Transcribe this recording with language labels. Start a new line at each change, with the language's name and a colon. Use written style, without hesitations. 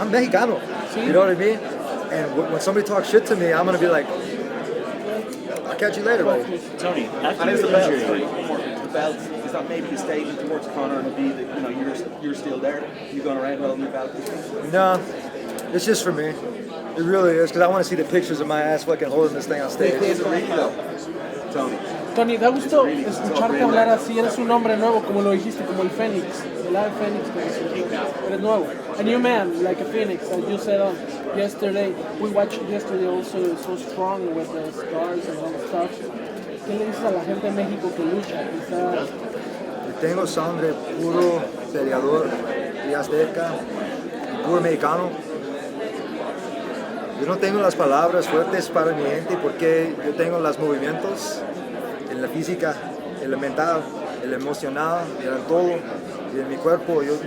English: I'm Mexicano. You know what I mean? And when somebody talks shit to me, I'm gonna be like, I'll catch you later, buddy. Tony, after the injury, the belt, is that maybe a statement towards Conor and Khabib that, you know, you're still there? You're going around holding the belt? No, it's just for me. It really is, because I want to see the pictures of my ass fucking holding this thing on stage.
Spanish: Tony, ¿te gustó escucharte hablar así? Eres un hombre nuevo, como lo dijiste, como el Fénix, el ave Fénix. Eres nuevo.
English: A new man, like a phoenix, as you said yesterday. We watched yesterday also, so strong with the stars and all the stuff.
Spanish: ¿Qué le dices a la gente de México que lucha? Tengo sangre puro peleador y azteca, puro mexicano. Yo no tengo las palabras fuertes para mi gente porque yo tengo los movimientos en la física, en la mental, en la emocional, en el todo y en mi cuerpo.